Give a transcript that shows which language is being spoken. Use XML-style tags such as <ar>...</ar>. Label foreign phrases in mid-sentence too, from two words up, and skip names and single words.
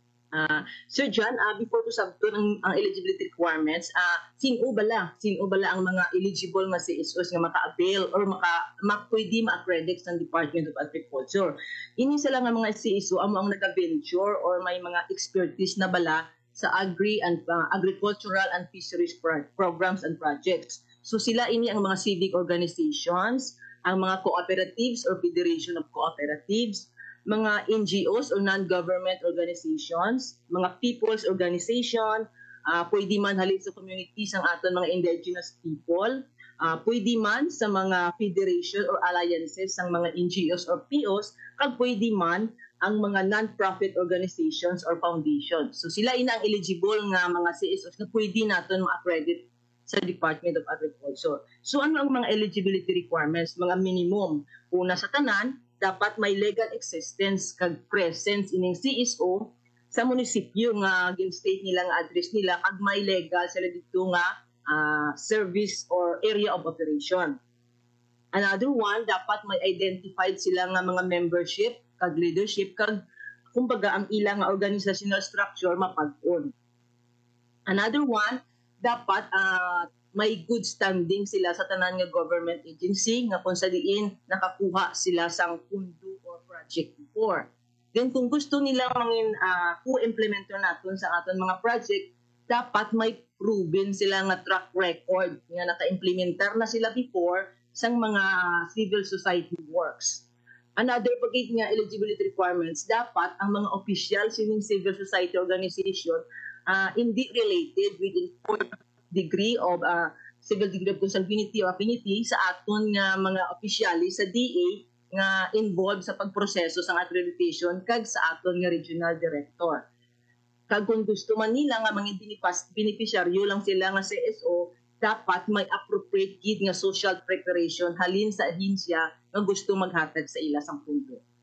<hil>Sir John, before ko sabton ang</hil> <en>eligibility requirements,</en> <hil>sino bala ang mga eligible nga CSOs nga maka-avail or pwede ma-accredit sa Department of Agriculture. Ini sila nga mga CSO amo ang nag-venture or may mga expertise na bala sa</hil> <en>agricultural and fisheries programs and projects.</en> <hil>So sila ini ang mga</hil> <en>civic organizations,</en> <hil>ang mga</hil> <en>cooperatives or federation of cooperatives,</en> <hil>mga</hil> <en>NGOs or non-government organizations,</en> <hil>mga</hil> <en>people's organization,</en> <hil>pwede man halin sa communities ang aton mga</hil> <en>indigenous people,</en> <hil>pwede man sa mga</hil> <en>federation or alliances</en> <hil>ng mga</hil> <en>NGOs or POs,</en> <hil>kag pwede man ang mga</hil> <en>non-profit organizations or foundations.</en> <hil>So sila ina ang eligible nga mga CSOs na pwede naton ma-accredit sa Department of Agriculture. So ano ang mga</hil> <en>eligibility requirements?</en> <hil>Mga minimum. Una sa tanan, dapat may</hil> <en>legal existence</en> <hil>kag presence ining CSO sa munisipyo nga gin-state nila nga address nila kag may legal sila dito nga</hil> <en>service or area of operation. Another one,</en> <hil>dapat may identified sila nga mga membership kag leadership kag kumbaga ang ilang nga</hil> <en>organizational structure</en> <hil>mapag-on.</hil> <en>Another one,</en> <hil>dapat may</hil> <en>good standing</en> <hil>sila sa tanan nga</hil> <en>government agency</en> <hil>nga kung sa diin nakakuha sila sang pundo or project before. Then kung gusto nila mangin co-implementer naton sa aton mga project, dapat may proven sila nga</hil> <en>track record</en> <hil>nga naka-implementer na sila before sang mga</hil> <en>civil society works.</en> <hil>Another pagit nga</hil> <en>eligibility requirements,</en> <hil>dapat ang mga official sining</hil> <en>civil society organization</en> <hil>hindi</hil> <en>related with important degree of civil degree of consanguinity or affinity</en> <hil>sa aton nga mga opisyali sa DA nga involved sa pagproseso sa accreditation kag sa aton nga</hil> <en>regional director.</en> <hil>Kag kung gusto man nila nga mga beneficiaryo lang sila nga CSO, dapat may appropriate gid nga</hil> <en>social preparation</en> <hil>halin sa ahinsya nga gusto maghatag sa ila sang pundo.</hil>